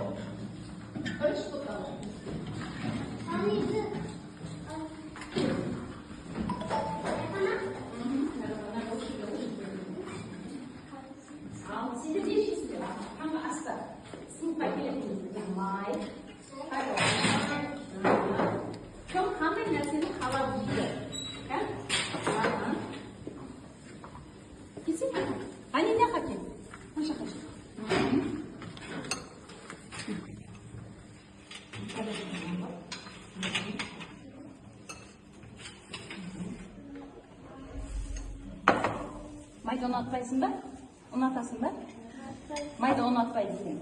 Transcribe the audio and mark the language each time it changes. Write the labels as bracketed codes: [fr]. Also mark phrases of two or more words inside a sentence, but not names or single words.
[kk] Бірінші тоқталып. Ал сендер не жейсіздер? Таңғы аста. Сыныпқа келетіңіздер. Май. Кім қандай нәрсені қалап жейді? Кесек? [ru] Они не хотят. Наша хочу. [kk] Майды ұнатпайсың ба? Ұнатасың ба? Майды ұнатпайды екен.